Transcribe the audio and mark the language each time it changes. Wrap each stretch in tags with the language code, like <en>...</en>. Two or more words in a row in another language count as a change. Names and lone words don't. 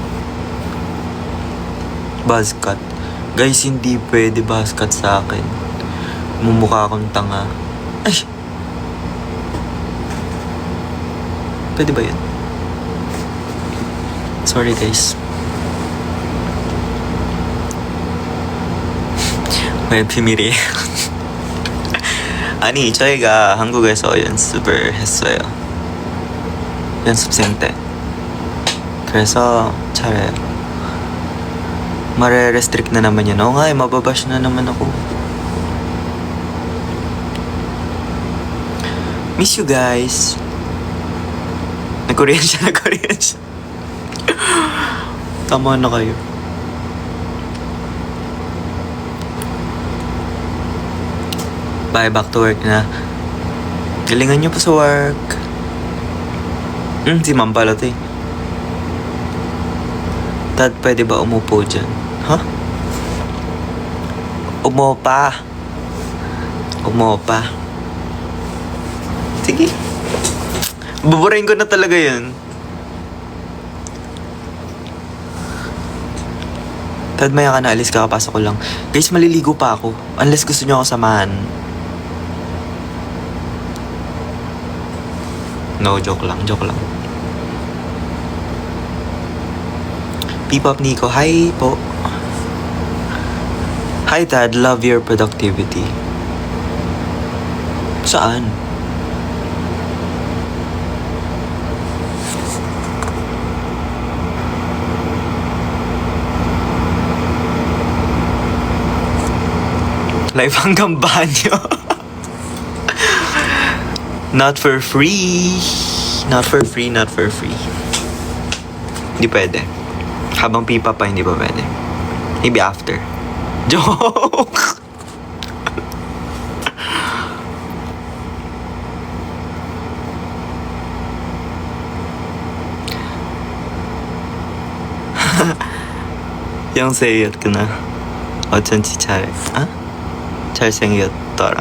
<en>Buzz cut.</en> <tl>Guys, hindi pwede</tl> <en>buzz cut</en> <tl>sa akin. Mumukha akong tanga. Ay! Pwede ba yun?</tl> <en>Sorry guys.</en> <ko>왜 비밀이에요? 아니 저희가 한국에서 연습을 했어요. 연습생 때. 그래서 잘해요.</ko> <tl>Mare-restrict na naman yun. Oo nga, mababash na naman ako.</tl> <en>Miss you guys.</en> <tl>Nag-Korean siya. Tama na kayo.</tl> <en>Bye, back to work na.</en> <tl>Galingan niyo po sa work. Si Ma'am pala to eh. Tad, pwede ba umupo dyan? Huh? Umopa. Sige. Buburahin ko na talaga yun. Tad, maya ka na, alis, kakapasok ko lang. Guys, maliligo pa ako. Unless gusto nyo ako samahan. No, joke lang. P-pop Nico, hi po.</tl> <en>Hi Tad, love your productivity.</en> <tl>Saan? Live hanggang banyo.</tl> <en>Not for free.</en> <tl>Hindi pwede. Habang pipa pa, hindi pa pwede.</tl> <en>Maybe after. Joke!</en> <ko>영세였구나. 어쩐지 잘생겼더라.</ko>